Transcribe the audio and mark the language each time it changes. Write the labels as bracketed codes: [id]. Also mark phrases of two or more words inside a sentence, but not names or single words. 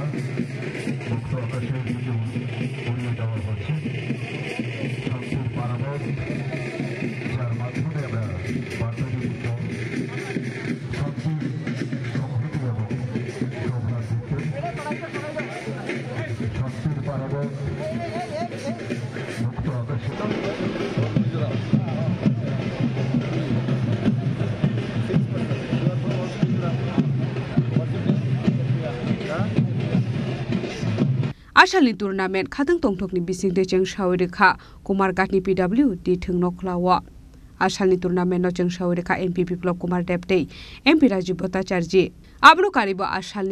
[bn] মুক্ত আকাশের দিকে উড়িয়ে দেওয়া হচ্ছে শান্তির পারাবত যার মাধ্যমে আমরা বার্তা দিচ্ছি শান্তির সংহতি এবং সৌভাগ্যের শান্তির পারাবত মুক্ত আকাশে [trp] Ashalni tournament khatang tongthokni bisingde jeng shawirikha Kumargatni PWD thung noklawa Ashalni tournament no jeng shawirikha MP Biplop Kumar Debte MP Rajiv Bhattacharji Ablo karibo Ashalni